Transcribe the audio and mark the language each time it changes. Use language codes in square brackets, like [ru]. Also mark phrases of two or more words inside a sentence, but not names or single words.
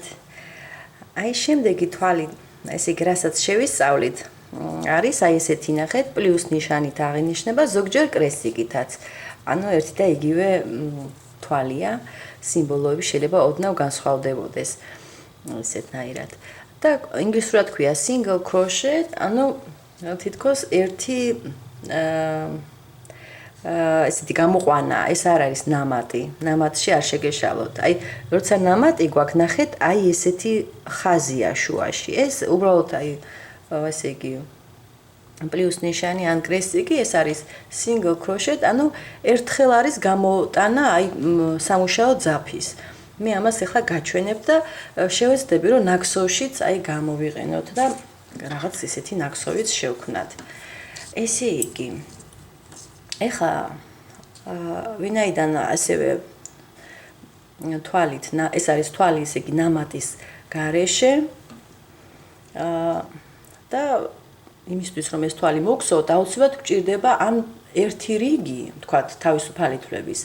[ka] აი შემდეგი თვალი, ესე იგი, რასაც შევისწავლით, არის აი ესეთი ნახეთ, პლუს ნიშანით აღინიშნება ზოგჯერ კრესიკითაც. ანუ ერთი და იგივე თვალია, სიმბოლოები შეიძლება ოდნავ განსხვავდებოდეს. ესეთნაირად. და ინგლისურად ქვია [en] single crochet, [ka] ანუ თითქოს ერთი ესეთი გამოყვანა, ეს არ არის ნამატი. ნამატში არ შეგეშალოთ. აი, როცა ნამატი გვაქვს, ნახეთ, აი ესეთი ხაზია შუაში. ეს უბრალოდ აი ესე იგი პლუს ნიშანი ან კრესიკი, ეს არის [en] single crochet, [ka] ანუ ერთხელ არის გამოტანა აი სამუშაო ძაფის. მე ამას ახლა გაჩვენებ და შევეცდები, რომ ნაქსოვშიც აი გამოვიყენოთ და რაღაც ესეთი ნაქსოვიც შევქნათ. ესე იგი ეხლა ვინაიდან ასევე თვალით ეს არის თვალი, ესე იგი ნამატის გარეშე და იმისთვის რომ ეს თვალი მოგსოთ, აუცილებლად გჭირდება ან ერთი რიგი, თქვათ, თავისუფალი თვლების.